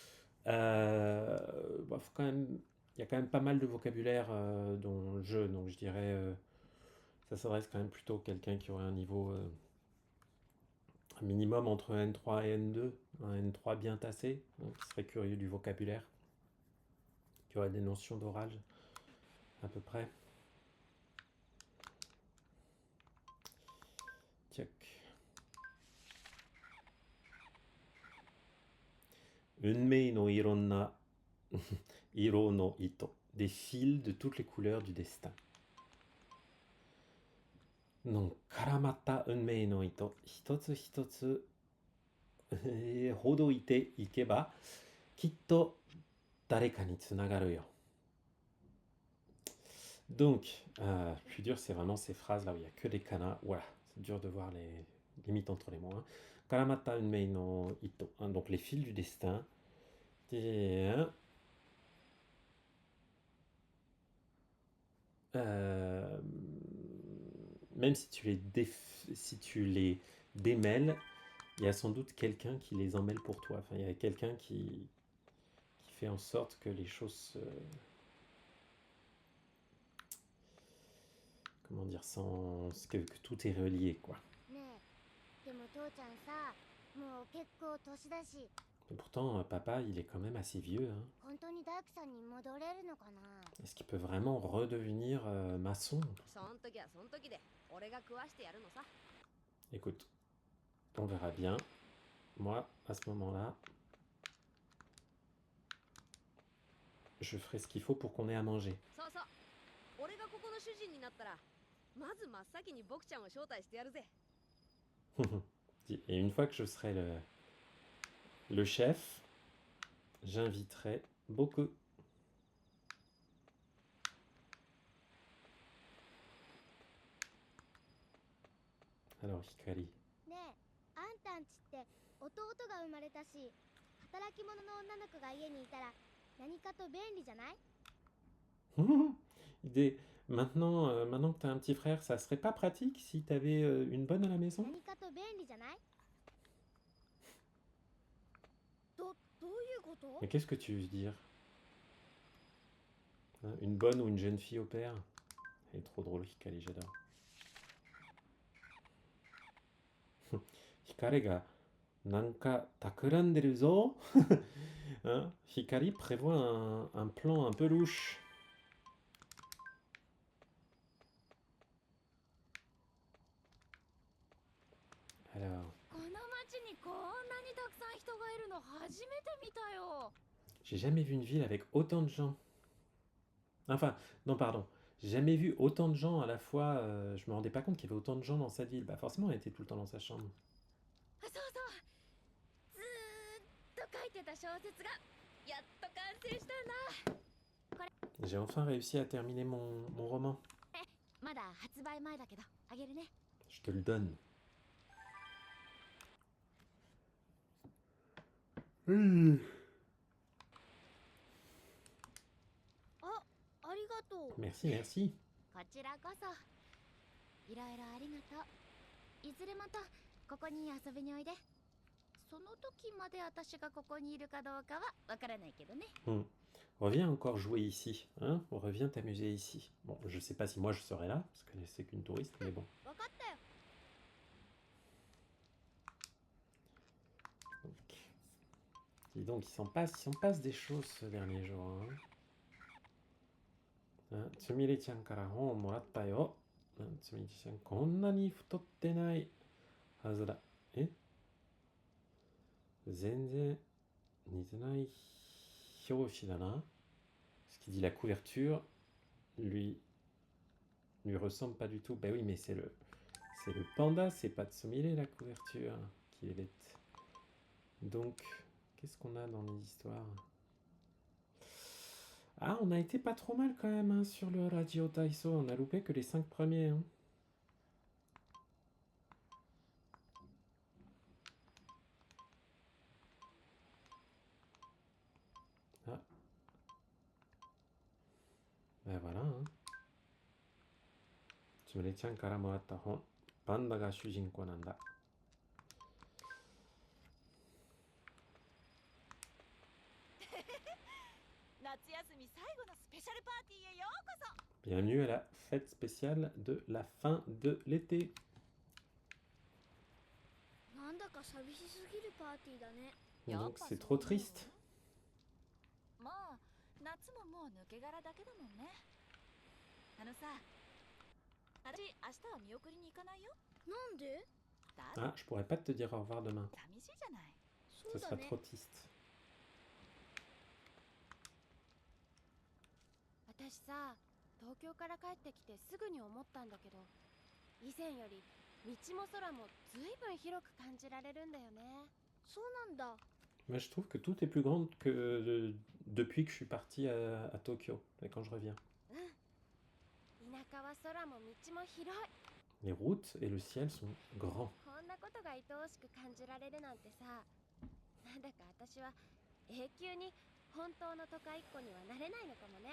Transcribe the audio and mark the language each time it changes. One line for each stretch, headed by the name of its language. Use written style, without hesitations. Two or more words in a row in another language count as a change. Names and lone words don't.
French: Faut quand même, il y a quand même pas mal de vocabulaire dans le jeu, donc je dirais ça s'adresse quand même plutôt à quelqu'un qui aurait un niveau un minimum entre N3 et N2, un N3 bien tassé, donc qui serait curieux du vocabulaire, qui aurait des notions d'orage à peu près. Check.
Japanese: 運命のいろんな色の糸.
French: Des fils de toutes les couleurs du destin. Donc,
Japanese: 絡まった運命の糸. 一つ一つほどいていけば、きっと誰かにつながるよ.
French: Donc, plus dur, c'est vraiment ces phrases là où il n'y a que des kanas. Voilà, c'est dur de voir les limites entre les mots. Hein.
Japanese: 絡まった運命の糸.
French: Hein, donc, les fils du destin. Et, même si tu les démêles, il y a sans doute quelqu'un qui les emmêle pour toi. Enfin, il y a quelqu'un qui fait en sorte que les choses comment dire, que tout est relié, quoi.
Japanese: ねえでも父ちゃんさもう結構年だし
French: Et pourtant, papa, il est quand même assez vieux. Hein.
Japanese: 本当に大工さんに戻れるのかな？
French: Est-ce qu'il peut vraiment redevenir maçon?
Japanese: そん時はそん時で俺が食わしてやるのさ。
French: Écoute, on verra bien. Moi, à ce moment-là, je ferai ce qu'il faut pour qu'on ait à manger.
Japanese: そうそう俺がここの主人になったらまず真っ先に僕ちゃんを招待してやるぜ。
French: Et une fois que je serai le chef, j'inviterai beaucoup. Alors, Hikari.
Japanese: ねえあんたんちって弟が生まれたし働き者の女の子が家にいたら何かと便利じゃない？
French: Maintenant que tu as un petit frère, ça serait pas pratique si tu avais une bonne à la maison?
Japanese: 何かと便利じゃない？どういうこと？
French: Mais qu'est-ce que tu veux dire? Hein, une bonne ou une jeune fille au père? Elle est trop drôle, Hikari, j'adore.
Japanese: Hikariがなんか企んでるぞ.
French: Hein, Hikari prévoit un plan un peu louche. Alors.
Japanese: この町にこんなにたくさん人がいるの初めて見たよ。
French: J'ai jamais vu une ville avec autant de gens. Enfin, non, pardon. J'ai jamais vu autant de gens à la fois. Je me rendais pas compte qu'il y avait autant de gens dans cette ville. Bah, forcément, elle était tout le temps dans sa chambre.
Japanese: そうそうずーっと書いてた小説がやっと完成したんだ。
French: J'ai enfin réussi à terminer mon roman.
Japanese: まだ発売前だけどあげるね。
French: Je te le donne. Oui.
Japanese: ありがとう。
French: Merci, merci.
Japanese: こちらこそいろいろありがとう。いずれまたここに遊びにおいで。その時まで私がここにいるかどうかはわからないけどね。
French: Reviens encore jouer ici. Hein? Reviens t'amuser ici. Bon, je sais pas si moi je serai là, parce que c'est qu'une touriste, mais bon.
Japanese: わかったよ。
French: Dis donc, il s'en passe des choses ce dernier jour. Hein.
Japanese: Tsumire-chanから本をもらったよ。Tsumire-chan, こんなに太ってないはずだ。全然似てない表紙だな。
French: Ce qui dit la couverture lui ressemble pas du tout. Ben oui, mais c'est le panda, c'est pas Tsumire la couverture qui est bête. Donc, qu'est-ce qu'on a dans les histoires? Ah, on a été pas trop mal quand même hein, sur le Radio Taiso. On a loupé que les 5 premiers. Hein. Ah. Ben voilà. Hein.
Japanese: つむれちゃんからもらった本。パンダが主人公なんだ。夏休み最後のスペシャルパーティーへようこそ。
French: Bienvenue à la fête spéciale de la fin de l'été.
Japanese: なんだか寂しすぎるパーティーだね。
French: Donc c'est trop triste.
Japanese: まあ夏ももう抜け殻だけだもんね。さ、私明日は見送りに行かないよ。なんで？
French: Ah, je pourrais pas te dire au revoir demain.
Japanese: 寂しいじゃない。
French: Ce sera trop triste.
Japanese: 私さ、東京から帰ってきてすぐに思ったんだけど、以前より道も空もずいぶん広く感じられるんだよね。そうなんだ。
French: Mais je trouve que tout est plus grand que depuis que je suis parti à Tokyo, et quand je reviens.
Japanese: 田舎は空も道も広い。
French: Les routes et le ciel sont grands.
Japanese: こんなことが愛おしく感じられるなんてさ、なんだか私は永久に本当の都会っ子にはなれないのかもね。